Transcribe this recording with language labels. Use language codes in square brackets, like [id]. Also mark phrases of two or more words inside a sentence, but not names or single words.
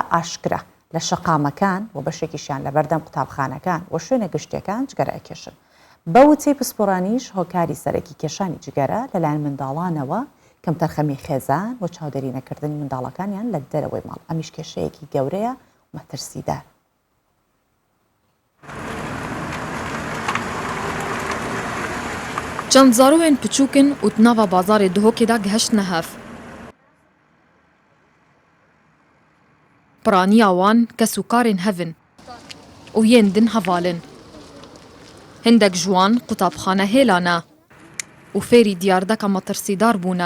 [ckb] ئاشکرا لە شەقامەکان و بەشێکیشیان لە بەردەم قوتابخانەکان و شوێنە گشتەکان جگەرە ئەکێشن بە وتەی پسپۆرانیش هۆکاری سەرەکی کێشانی جگەرە لەلایەن منداڵانەوە کەم تەرخەمی خێزان و چاودێری نەکردنی منداڵەکانیان لە دەرەوەی ماڵ ئەمیش کێشەیەکی گەورەیە مەترسیدار. [ku] چەند زارۆوێن پچووکن و ناوا بازارê dihokê da gihiştine hev. Piraniya wan kes û karên hevin û yên din hevalin. Hindek ji wan qutabxane hêla ne û fêrî diyardeka metirsîdar bûne.